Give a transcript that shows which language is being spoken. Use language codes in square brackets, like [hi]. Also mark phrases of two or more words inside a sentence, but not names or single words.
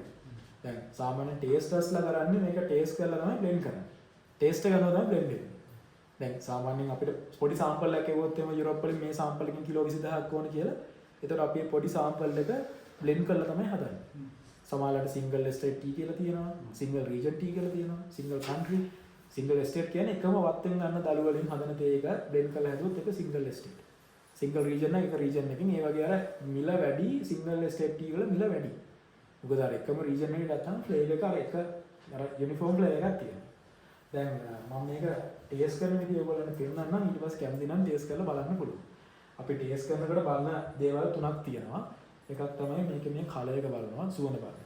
[si] දැන් සාමාන්‍ය ටේස්ටර්ස්ලා කරන්නේ මේක ටේස්ට් කරලා තමයි blend කරන්නේ. ටේස්ට් එක කරනවා තමයි blend වෙන්නේ. දැන් සාමාන්‍යයෙන් අපිට පොඩි සාම්පල් එකක් එවුවොත් එම යුරෝප් වලින් මේ සාම්පල් එකකින් කිලෝ 20000ක් ඕන කියලා. ඒතකොට අපි පොඩි සාම්පල් එක blend කරලා තමයි හදන්නේ. සමහරවිට [en] single estate tea [si] කියලා තියෙනවා, [en] single region tea [si] කියලා තියෙනවා, [en] single country, single estate [si] කියන්නේ එකම වත්තෙන් ගන්න දළු වලින් හදන තේ එක blend කරලා හැදුවොත් ඒක single estate. [en] single region [si] එක region එකකින් ඒ වගේ අර මිල වැඩි [en] single estate tea [si] වල මිල වැඩි. මොකද අර එකම region එකේ ගත්තම flavour එක අර [en] uniform flavour [si] එකක් තියෙනවා. දැන් මම මේක ටේස්ට් කරන විදිය ඔයගොල්ලන්ට පෙන්නන්නම් ඊට පස්සේ කැමති නම් ටේස්ට් කරලා බලන්න පුළුවන්. අපි ටේස්ට් කරනකොට බලන දේවල් තුනක් තියෙනවා. එකක් තමයි මේක මේ කලර් එක බලනවා, සුවඳ බලනවා.